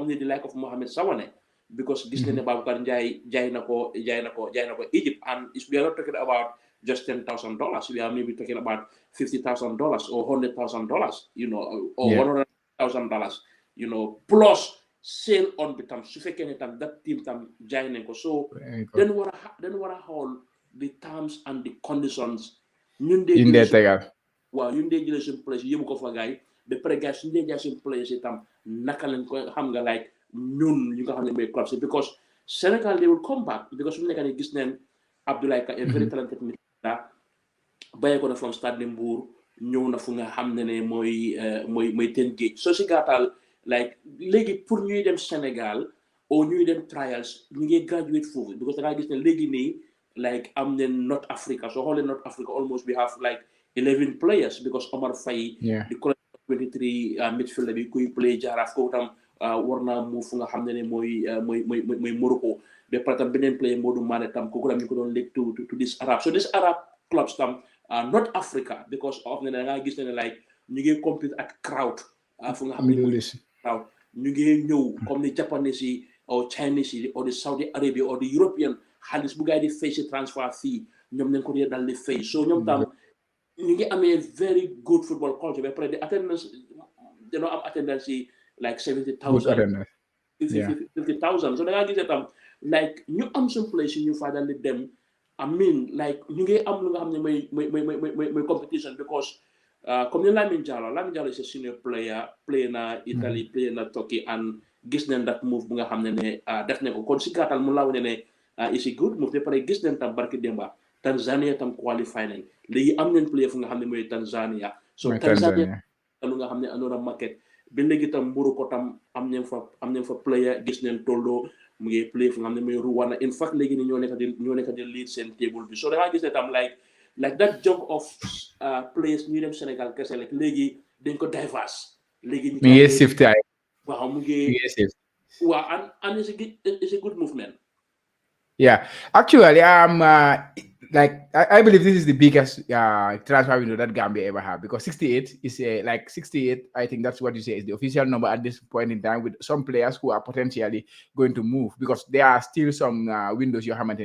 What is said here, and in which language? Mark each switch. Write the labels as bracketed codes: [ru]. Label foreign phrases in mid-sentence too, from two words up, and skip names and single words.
[en] ni di like of Mohamed Sawane because [wo] gis nañ ne Baboucarr Njie jaay na ko [en] Egypt and we are not talking about just $10,000 we are maybe talking about $50,000 or $100,000 you know or $100,000 you know plus sale on bi tam [wo] su fekkee ne tam [en] that team [wo] tam jaay nañ ko so dañ war a xool [en] the terms and the conditions [wo] ñun dee waaw ñun dee jëlee suñu place yóbbu ko fa gaay ba pare gars suñu dee jaay suñu place itam naka lañ ko xam nga like ñun ñu nga xam ne mooy club si because Sénégal they will come back because suñu nekk nii gis neen Abdoulaye Ka [en] a very talented midfielder [wo] bàyyee ko na from Stade Mbour ñëw na fu nga xam ne mooy Ten Gate soo si gàttal like léegi pour ñuy dem Sénégal ou ñuy dem trials ñu ngi graduate foofu because da ngaa gis ne léegi nii like am nañ North Africa so xoolee North Africa [en] almost we have like 11 players [wo] because Omar Faye the 23 midfielder bi kuy play Jaraaf kooku tam war naa mu fu nga xam ne mooy Morocco ba pare tam beneen player Modou Mané tam kooku tam ñu ko doon léegi [en] to this Arab so this Arab clubs [wo] tam North Africa because of ne da ngaa gis ne like ñu ngi compete ak crowd fu nga xam ne mooy crowd ñu ngi ñëw comme ni Japanese yi or Chinese yi [en] or the Saudi Arabia or the European [wo] xaalis bu gaay di fay si transfer fii ñoom nañ ko dee dal di fay so ñoom tam ñu ngi amee [en] very good football culture [wo] ba pare [en] the attendance [wo] dañoo am attendance yi like 70,000 50,000 so da ngaa gisee tam like ñu am suñu place yi ñu fa dal di dem [en] I mean like [wo] ñu ngi am lu nga xam ne mooy competition because comme ni Lamine Jallow [en] is a senior player [wo] play na Italy play na Turkey and gis nañ [en] that move [wo] bu nga xam ne def nañ ko kon si gàttal mu laaw ne [en] is a good move [wo] ba pare gis nañ tam barki Demba Tanzania tam qualify nañ léegi am nañ player fu nga xam ne mooy Tanzania so Tanzania lu nga xam ne another market ba léegi tam Morocco tam am nañ fa player gis nañ Toldo mu ngi play fu nga xam ne mooy Rwanda [en] in fact [wo] léegi ni ñoo nekk di lead seen table bi so da ngaa gis ne tam like [en] that jump of players [wo] ñu dem Sénégal kese like léegi dañ ko diverse léegi ñu ngi shift waaw mu ngi waaw [en] and it's a good movement. Yeah, actually, like I believe this is the biggest transfer window that Gambia ever had because 68 is like 68. I think that's what you say is the official number at this point in time with some players who are potentially going to move because there are still some windows you haven't.